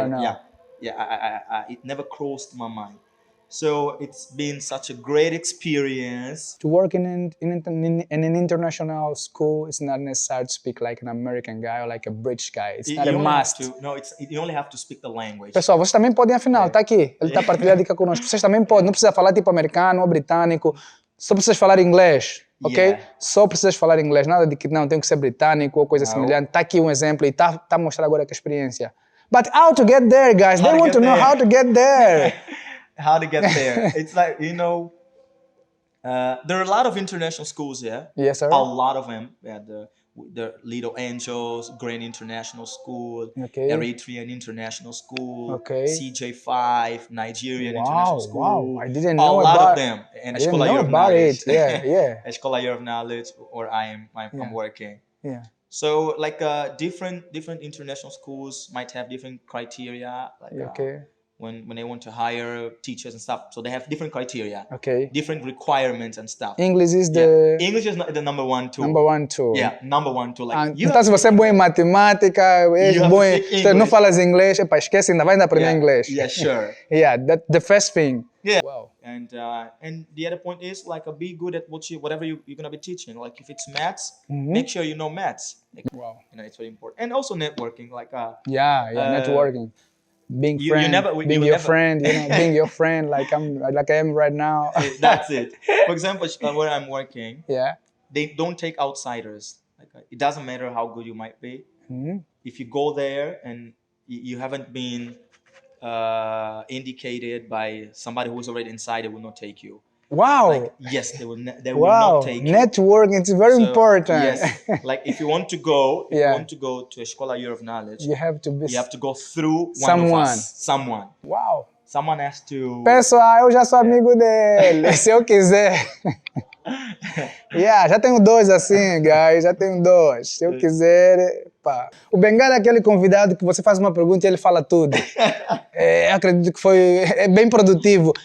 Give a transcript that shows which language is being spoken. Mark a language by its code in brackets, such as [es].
[en] Are now. It never crossed my mind. So it's been such a great experience. To work in an international school, it's not necessary to speak like an American guy or like a British guy. It's not a must. You only have to speak the language. [pt] Pessoal, vocês também podem, afinal, tá aqui. Ele tá partilhando a dica conosco. Vocês também podem, não precisa falar tipo americano ou britânico, só precisas falar inglês, ok? [en] Yeah. [pt] Só precisas falar inglês, nada de que não, tem que ser britânico ou coisa semelhante. Tá aqui um exemplo e tá mostrando agora que a experiência. [en] But how to get there, guys? They want to know how to get there. How to get there. It's like, you know, there are a lot of international schools here. Yes, sir. A lot of them. Yeah, the Little Angels, Grand International School, okay. Eritrean International School, okay. CJ5, Nigerian International School. Wow, I didn't know a about lot of them. And I didn't know about it. Yeah. Escola Year of Knowledge, where I'm working. Yeah. So like different international schools might have different criteria. Like, okay. When they want to hire teachers and stuff, so they have different criteria, different requirements and stuff. English is English is the number one tool. Number one tool. Yeah, number one tool. Like, [pt] então se você é bom em matemática, é bom em, não falas inglês, esquece, ainda vai aprender inglês. [en] Yeah, sure. Yeah, that's the first thing. Yeah. Wow. And the other point is like be good at whatever you're gonna be teaching. Like if it's maths, make sure you know maths. Like, wow. You know, it's very important. And also networking. Like networking. Being your friend, you know, being your friend, like I am right now. That's it. For example, where I'm working, they don't take outsiders. Like it doesn't matter how good you might be. If you go there and you haven't been indicated by somebody who's already inside, they will not take you. Wow. Like, yes, they will not take you. Networking is very important. Yes. Like if you want to go, to Escola Year of Knowledge, you have to go through someone. Wow. Someone has to. [pt] Pessoal, eu já sou amigo dele. Se eu quiser. Já tenho dois assim, guys. Já tenho dois. Se eu quiser, pá. O Bengala é aquele convidado que você faz uma pergunta e ele fala tudo. Acredito que é bem produtivo.